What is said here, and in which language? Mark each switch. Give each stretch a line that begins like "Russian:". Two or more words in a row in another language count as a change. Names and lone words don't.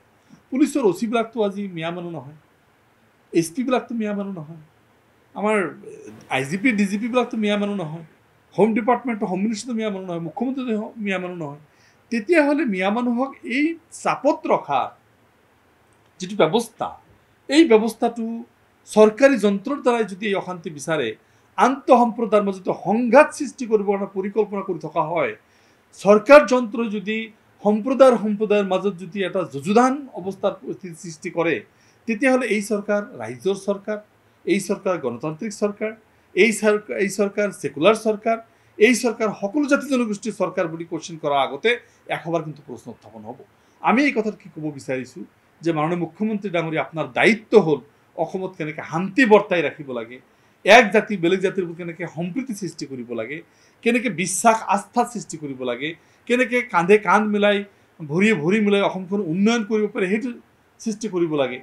Assamese: পুলিচৰ OC বিলাকতো আজি মিয়া মানুহ নহয়, SP বিলাকতো মিয়া মানুহ নহয়, আমাৰ IGP DGP বিলাকতো মিয়া মানুহ নহয়,
English: home department home minister
Assamese: মিয়া মানুহ নহয়, মুখ্যমন্ত্ৰী মিয়া মানুহ নহয়। তেতিয়াহ'লে মিয়া মানুহক এই চাপত ৰখা যিটো ব্যৱস্থা, এই ব্যৱস্থাটো চৰকাৰী যন্ত্ৰৰ দ্বাৰাই যদি এই অশান্তি বিচাৰে, আন্তঃসম্প্ৰদায়ৰ মাজত সংঘাত সৃষ্টি কৰিবৰ কাৰণে পৰিকল্পনা কৰি থকা হয়, সরকার যন্ত্র যদি সম্প্রদায়ের মাজত যদি এটা যুযুধান অৱস্থাৰ সৃষ্টি কৰে তেতিয়াহ'লে এই সরকার রাইজৰ সরকার, এই সরকার গণতান্ত্রিক সরকার, এই সরকার সেকুলার সরকার, এই সরকার সকলো জাতি জনগোষ্ঠীৰ সরকার বুলি কোশ্চেন কৰাৰ আগতে একবাৰ কিন্তু প্ৰশ্ন উত্থাপন হ'ব। আমি এই কথাত কি ক'ব বিচাৰিছোঁ যে মাননীয় মুখ্যমন্ত্ৰী ডাঙৰীয়া আপোনাৰ দায়িত্ব হ'ল অসমত কেনেকৈ শান্তি বৰ্তাই ৰাখিব লাগে, এক জাতি বেলেগ জাতিৰ প্ৰতি কেনেকৈ সম্প্ৰীতি সৃষ্টি কৰিব লাগে, কেনেকৈ বিশ্বাস আস্থা সৃষ্টি কৰিব লাগে, কেনেকৈ কান্ধে কান্ধ মিলাই ভৰিয়ে ভৰি মিলাই অসমখন উন্নয়ন কৰিব পাৰে সেইটো সৃষ্টি কৰিব লাগে।